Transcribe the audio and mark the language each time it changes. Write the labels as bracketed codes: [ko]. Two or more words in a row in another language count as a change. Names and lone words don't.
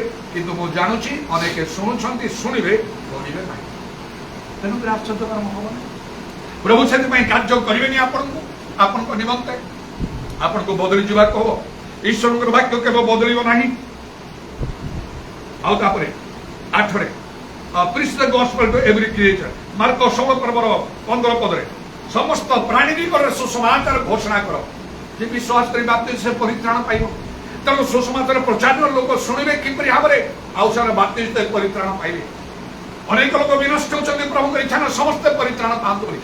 [or] କିନ୍ତୁ ମୁଁ ଜାଣୁଛି ଅନେକ ଶୁଣୁଛନ୍ତି, ଶୁଣିବେ, କରିବେ ନାହିଁ। ତେଣୁକରି ଆଶ୍ଚର୍ଯ୍ୟ କର୍ମ ହବ ନାହିଁ। ପ୍ରଭୁ ସେଥିପାଇଁ କାର୍ଯ୍ୟ କରିବେନି ଆପଣଙ୍କୁ, ଆପଣଙ୍କ ନିମନ୍ତେ। ଆପଣଙ୍କୁ ବଦଳି ଯିବାକୁ ହବ। ଈଶ୍ୱରଙ୍କର ବାକ୍ୟ କେବେ ବଦଳିବ ନାହିଁ। ଆଉ ତାପରେ [en] 8 preach the gospel to every creature। [or] ମାର୍କ 16 ପର୍ବର 15 ପଦରେ ସମସ୍ତ ପ୍ରାଣୀ ନିକଟରେ ସୁସମାଚାର ଘୋଷଣା କର, ଯେ ବିଶ୍ୱାସ କରି ବାପ୍ତିସ୍ମ ସେ ପରିତ୍ରାଣ ପାଇବ। ତେଣୁ ସୁସମାଚାର ପ୍ରଚାର ଲୋକ ଶୁଣିବେ କିପରି ଭାବରେ, ଆଉ ସେମାନେ ବାପ୍ତିସ୍ମ ପରିତ୍ରାଣ ପାଇବେ। ଅନେକ ଲୋକ ବିନଷ୍ଟ ହେଉଛନ୍ତି ପ୍ରଭୁଙ୍କର ଇଚ୍ଛା ନା ସମସ୍ତେ ପରିତ୍ରାଣ ପାଆନ୍ତୁ ବୋଲି।